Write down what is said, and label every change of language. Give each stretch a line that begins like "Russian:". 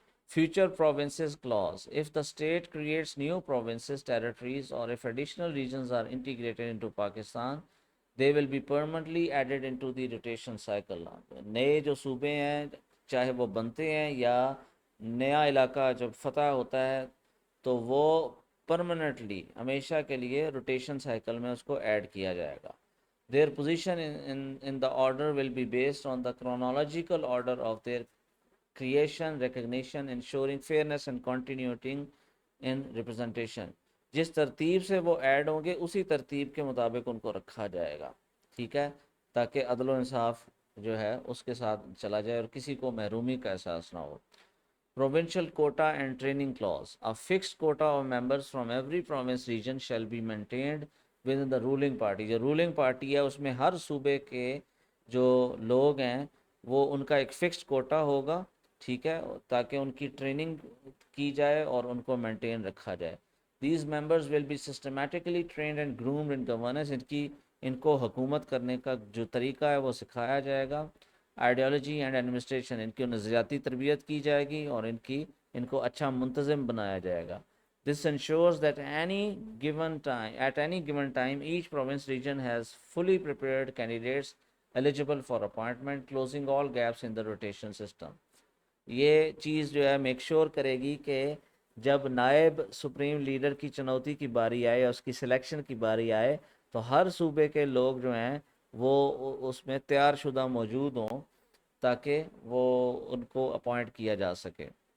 English: Future provinces clause: if the state creates new provinces, territories, or if additional regions are integrated into Pakistan, they will be permanently added into the rotation cycle.
Urdu: نئے جو صوبے ہیں چاہے وہ بنتے ہیں یا نیا علاقہ جب فتح ہوتا ہے تو وہ پرماننٹلی ہمیشہ کے لیے روٹیشن سائیکل میں اس کو ایڈ کیا جائے گا.
English: Their position in the order will be based on the chronological order of their creation, recognition, ensuring fairness and continuity in representation.
Urdu: جس ترتیب سے وہ ایڈ ہوں گے اسی ترتیب کے مطابق ان کو رکھا جائے گا. ٹھیک ہے، تاکہ عدل و انصاف جو ہے اس کے ساتھ چلا جائے اور کسی کو محرومی کا احساس نہ ہو.
English: Provincial quota and training clause: a fixed quota of members from every province region shall be maintained within the ruling party.
Urdu: جو ruling party ہے اس میں ہر صوبے کے جو لوگ ہیں وہ ان کا ایک فکسڈ کوٹا ہوگا، ٹھیک ہے، تاکہ ان کی ٹریننگ کی جائے اور ان کو مینٹین رکھا جائے.
English: These members will be systematically trained and groomed in governance.
Urdu: ان کو حکومت کرنے کا جو طریقہ ہے وہ سکھایا جائے گا.
English: ideology and administration,
Urdu: ان کی نظریاتی تربیت کی جائے گی اور ان کو اچھا منتظم بنایا جائے گا.
English: This ensures that at any given time, each province region has fully prepared candidates eligible for appointment, closing all gaps in the rotation system.
Urdu: یہ چیز جو ہے میک شور کرے گی کہ جب نائب سپریم لیڈر کی چنوتی کی باری آئے، اس کی سلیکشن کی باری آئے، تو ہر صوبے کے لوگ جو ہیں وہ اس میں تیار شدہ موجود ہوں تاکہ وہ ان کو اپوائنٹ کیا جا سکے.